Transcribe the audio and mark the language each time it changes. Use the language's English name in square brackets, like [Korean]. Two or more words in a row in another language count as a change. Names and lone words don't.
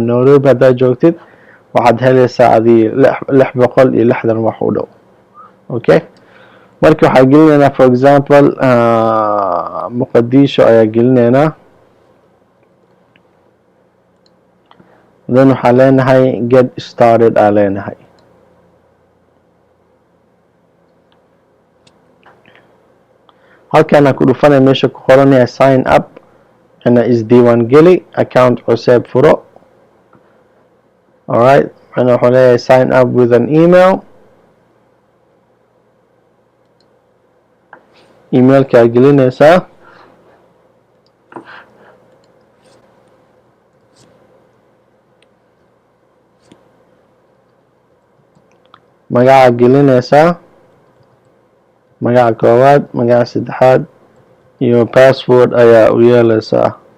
[Somali] Nairobi haddaad joogtid waxaad helaysaa adii $660 wax u dhow. Okay, marka waxaa gelinaynaa [English] for example [Somali] Muqdisho ayaa gelinaynaa. then waxaa leenahay [English] get started [Somali] aa leenahay. halkaana ku dhufanay meesha ku qoranaya [English] sign up [Somali] ana isdiiwaan geli account cusub furo. alright, ana waxaan leeyahay [English] sign up with an [Somali] emailka gelinaysaa. magaca gelinaysaa, magaca koowaad, magaca saddexaad iyo password ayaa u yeelaysaa.